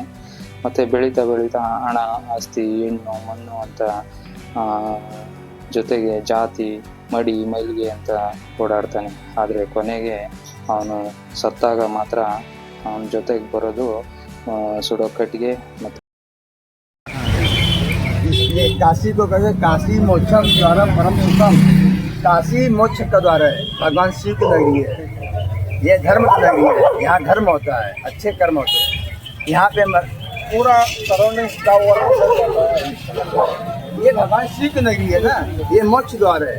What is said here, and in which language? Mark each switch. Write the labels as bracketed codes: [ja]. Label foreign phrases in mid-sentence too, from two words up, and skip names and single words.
[kn] ಮತ್ತು ಬೆಳೀತಾ ಹಣ, ಆಸ್ತಿ, ಹೆಣ್ಣು, ಮಣ್ಣು ಅಂತ ಜೊತೆಗೆ ಜಾತಿ, ಮಡಿ, ಮೈಲಿಗೆ ಅಂತ ಓಡಾಡ್ತಾನೆ. ಆದರೆ ಕೊನೆಗೆ ಅವನು ಸತ್ತಾಗ ಮಾತ್ರ ಅವನ ಜೊತೆಗೆ ಬರೋದು ಸುಡೋ ಕಟ್ಟಿಗೆ. ಮತ್ತು [hi] काशी को कहते काशी मोक्षम द्वारा परम सुखम। काशी मोक्ष का द्वार है, भगवान शिव की नगरी है, ये धर्म की नगरी है। यहाँ धर्म होता है, अच्छे कर्म होते हैं। यहाँ पे पूरा सराउंडिंग ये भगवान शिव की नगरी है ना, ये मोक्ष द्वार है।